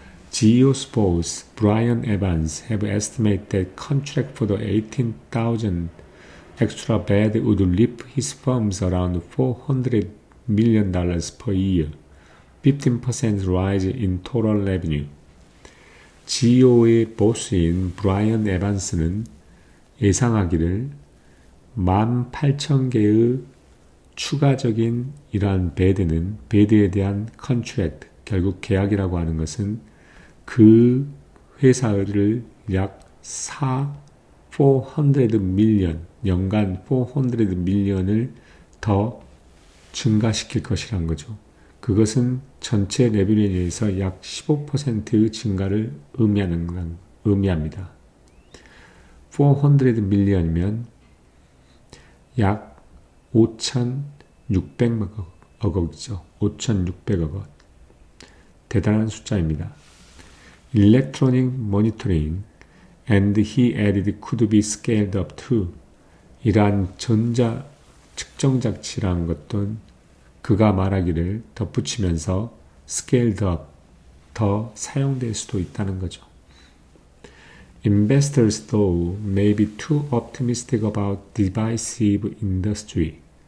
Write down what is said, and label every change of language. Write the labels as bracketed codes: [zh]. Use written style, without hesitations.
[en] GEO's boss Brian Evans have estimated that contract for the 18,000 extra bed would lift his firms around $400 million per year, 15% rise in total revenue. [ko] GEO의 보스인 브라이언 에반스는 예상하기를 18,000개의 추가적인 이러한 베드에 대한 컨트랙트, 결국 계약이라고 하는 것은 그 회사를 약 400 밀리언, 연간 400 밀리언을 더 증가시킬 것이란 거죠. 그것은 전체 레비뉴에 의해서 약 15%의 증가를 의미합니다. 400 밀리언이면 약 5,600억 원이죠. 5,600억 원. 대단한 숫자입니다. [en] Electronic monitoring and he added could be scaled up too. [ko] 이러한 전자 측정 장치라는 것도 그가 말하기를 덧붙이면서 [en] scaled up, [ko] 더 사용될 수도 있다는 거죠. [en] Investors though may be too optimistic about divisive industry.